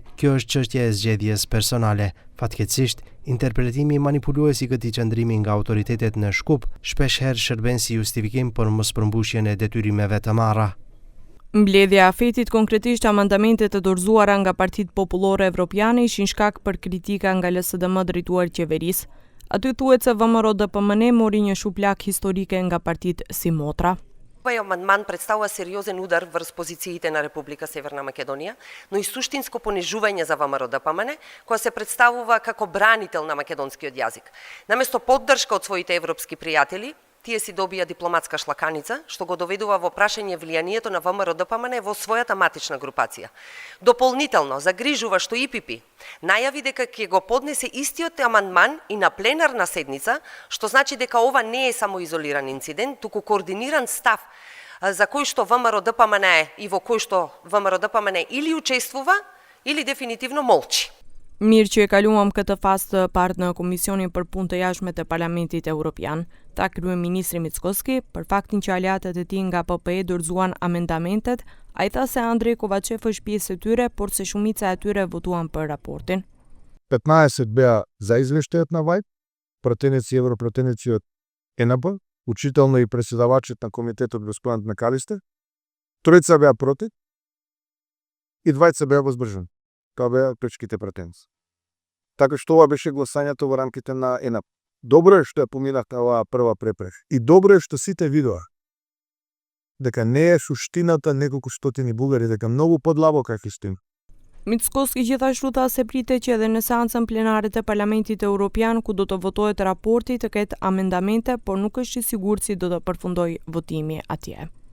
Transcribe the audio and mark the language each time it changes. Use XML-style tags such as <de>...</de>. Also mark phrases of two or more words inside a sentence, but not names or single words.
<sq>Kjo është çështje e zgjedhjes personale. Fatkeqësisht, interpretimi manipulues i këtij qëndrimi nga autoritetet në Shkup shpeshherë shërben si justifikim për mospërmbushjen e detyrimeve të marra. Mbledhja e AFET-it konkretisht amandamente të dorëzuara nga Partitë Popullore Evropiane ishin shkak për kritika nga LSDM drejtuar qeverisë. Aty thuhet se VMRO-DPMN mori një shuplak historike nga partitë si Motra.</sq> <mk>Ovaj amandman представува сериозен удар врз позициите на Република Северна Македонија, но и суштинско понижување за ВМРО-ДПМН, која се представува како бранител на македонскиот јазик. Наместо поддршка од своите европски пријатели, тие си добија дипломатска шлаканица, што го доведува во прашање влијанието на ВМРО-ДПМН во својата матична групација. Дополнително, загрижува што ИПП најави дека ќе го поднесе истиот амандман и на пленарна седница, што значи дека ова не е само изолиран инцидент, туку координиран став за кој што ВМРО-ДПМН и во кој што ВМРО-ДПМН или учествува, или дефинитивно молчи.</mk> <sq>Mirë që e kaluam këtë fazë të parë në Komisionin për Punë të Jashtme të Parlamentit Evropian. Ta kryeministri Mickoski, për faktin që aleatët e tij nga PPE dorëzuan amendamentet, ai tha se Andrej Kovačev është pjesë e tyre, por se shumica e tyre votuan për raportin.</sq> <mk>15 беа за извештајот на ВАјД, пратеници и европратеници од ЕНП, учително и преседавачот на комитетот господин Мекалистер, тројца беа против и двајца беа воздржани. Тоа беа пречките пратеници. Така што ова беше гласањето во рамките на ЕНП. Добро е што ја поминавте оваа прва препрека. И добро е што сите видоа дека не е суштината неколку стотини бугари, дека многу подлабока е истина.</mk> <sq>Mickoski gjithashtu tha se pritet që edhe në seancën plenare të Parlamentit Evropian, ku do të votohet raporti, të ketë amendamente, por nuk është i sigurt si do të përfundojë votimi atje.</sq>